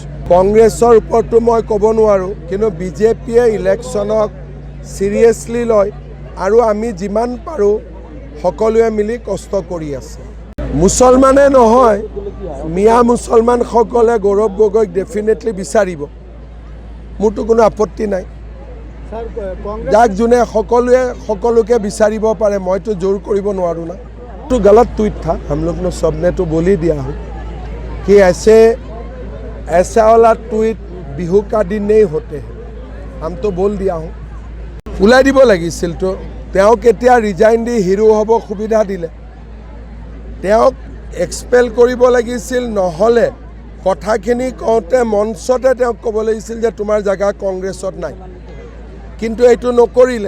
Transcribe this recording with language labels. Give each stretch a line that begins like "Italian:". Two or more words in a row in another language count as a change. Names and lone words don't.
Assamese: কংগ্ৰেছৰ ওপৰতো মই ক'ব নোৱাৰোঁ, কিন্তু বিজেপিয়ে ইলেকশ্যনক চিৰিয়াছলি লয় আৰু আমি যিমান পাৰোঁ সকলোৱে মিলি কষ্ট কৰি আছে। মুছলমানে নহয়, মিয়া মুছলমানসকলে গৌৰৱ গগৈক ডেফিনেটলি বিচাৰিব, মোৰতো কোনো আপত্তি নাই। যাক যোনে সকলোকে বিচাৰিব পাৰে, মইতো জোৰ কৰিব নোৱাৰোঁ না।
Hindi: तो गलत ट्वीट था, हम लोग ने सब ने तो बोल ही दिया हो कि ऐसा वाला ट्वीट बिहू का दिन नहीं होते हैं, हम तो बोल दिया हूँ।
Assamese: उलाई দিব লাগিছিল তো, তেওঁক এতিয়া ৰিজাইন দি হিৰো হ'ব সুবিধা দিলে। তেওঁক এক্সপেল কৰিব লাগিছিল, নহ'লে কথাখিনি কওঁতে মঞ্চতে তেওঁক ক'ব লাগিছিল যে তোমাৰ জাগা কংগ্ৰেছত নাই, কিন্তু এইটো নকৰিলে।